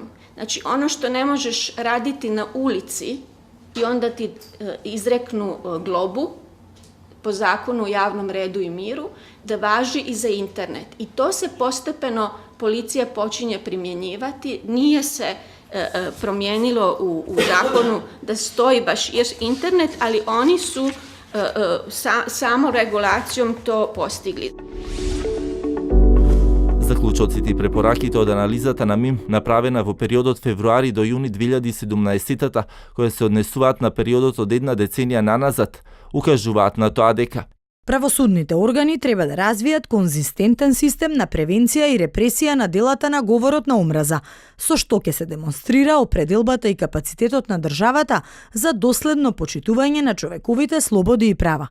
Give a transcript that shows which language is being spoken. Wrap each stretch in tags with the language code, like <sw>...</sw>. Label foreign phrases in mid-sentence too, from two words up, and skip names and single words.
<hr>Znači, ono što ne možeš raditi na ulici i onda ti izreknu globu po zakonu o javnom redu i miru, da važi i za internet. I to se postepeno policija počinje primjenjivati, nije se promijenilo u zakonu da stoji baš internet, ali oni su samo regulacijom to postigli.</hr> <mk>Заклучоците и препораките од анализата на МИМ, направена во периодот февруари до јуни 2017, која се однесуваат на периодот од една деценија наназад, укажуваат на тоа дека правосудните органи треба да развијат конзистентен систем на превенција и репресија на делата на говорот на омраза, со што ќе се демонстрира определбата и капацитетот на државата за доследно почитување на човековите слободи и права.</mk>